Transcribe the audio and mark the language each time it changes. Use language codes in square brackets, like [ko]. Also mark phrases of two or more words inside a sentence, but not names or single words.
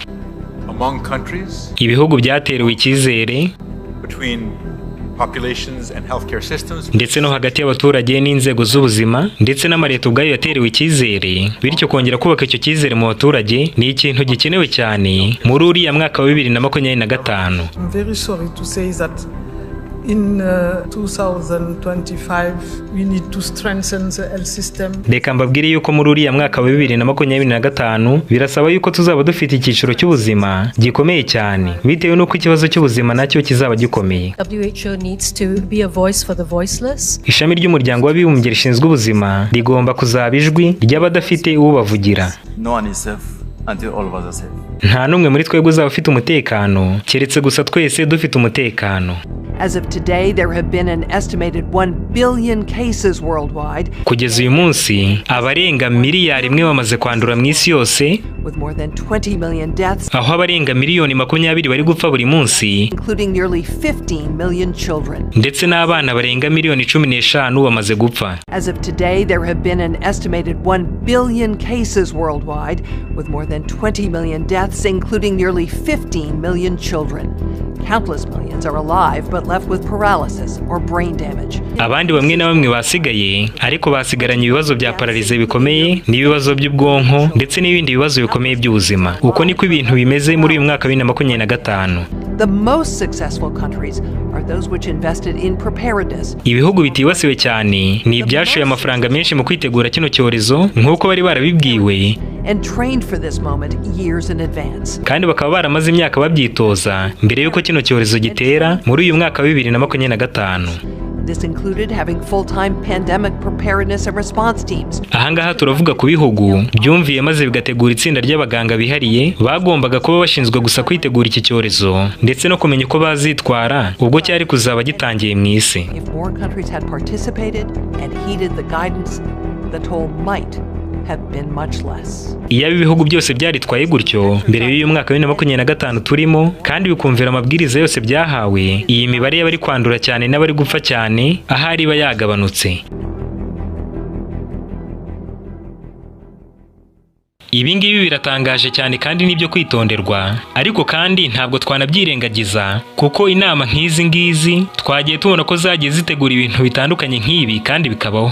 [rw] Ibihugu byateruwe icyizere ndetse no hagati y'abaturage n'inzego z'ubuzima ndetse n'amareta ubwayo yaterewe icyizere, bityo kongera kubaka icyo cyizere mu baturage ni ikintu gikenewe cyane muri uriya mwaka wa 2025. [en] In 2025 we need to strengthen the health system. [rw] Reka mbabwire yuko muri uriya mwaka wa 2025 birasaba yuko tuzaba dufite icyiciro cy'ubuzima gikomeye cyane bitewe n'uko ikibazo cy'ubuzima nacyo kizaba gikomeye. [en] WHO needs to be a voice for the voiceless. [rw] Ishami ry'umuryango w'abibumbye rishinzwe ubuzima rigomba kuzaba ijwi ry'abadafite uwo bavugira. [en] No one is safe until all of us are safe. [rw] Nta numwe muri twebwe uzaba ufite umutekano keretse gusa twese dufite umutekano. [en] As of today, there have been an estimated 1 billion cases worldwide. [rw] Kugeza uyu munsi, abarenga miliyari imwe bamaze kwandura mu isi yose, [en] with more than 20 million deaths, [rw] aho abarenga miliyoni 20 bari gupfa buri munsi, [en] including nearly 15 million children. [rw] Ndetse n'abana barenga miliyoni 15 bamaze gupfa. [en] As of today, there have been an estimated 1 billion cases worldwide, with more than 20 million deaths, including nearly 15 million children. Countless millions are alive but left with paralysis or brain damage. [rw] Abandi bamwe na bamwe basigaye ariko basigaranye ibibazo bya paralize bikomeye n'ibibazo by'ubwonko ndetse n'ibindi bibazo bikomeye by'ubuzima. Uko niko ibintu bimeze muri uyu mwaka wa 2025. [en] The most successful countries are those which invested in preparedness. [rw] Ibihugu bitibasiwe cyane ni ibyashoye amafaranga menshi mu kwitegura kino cyorezo nk'uko bari barabibwiwe [en] and trained for this moment years in advance. [rw] Kandi bakaba baramaze imyaka babyitoza mbere yuko kino cyorezo gitera muri uyu mwaka wa 2025. [en] This included having full-time pandemic preparedness and response teams. [rw] Ahangaha turavuga ku bihugu byumviye maze bigategura itsinda ry'abaganga bihariye bagombaga kuba bashinzwe gusa kwitegura iki cyorezo ndetse no kumenya uko bazitwara ubwo cyari kuzaba gitangiye mu isi. [en] If more countries had participated and heeded the guidance, the toll might have been much less. [rw] Iyo ibihugu byose byaritwaye gutyo mbere y'uyu mwaka wa 2025 turimo kandi bikumvira amabwiriza yose byahawe, iyi mibare y'abari kwandura cyane n'abari gupfa cyane ahari iba yagabanutse. Ibi ngibi biratangaje cyane kandi nibyo kwitonderwa, ariko kandi ntabwo twanabyirengagiza kuko inama nk'izi ngizi twagiye tubona ko zagiye zitegura ibintu bitandukanye nk'ibi kandi bikabaho.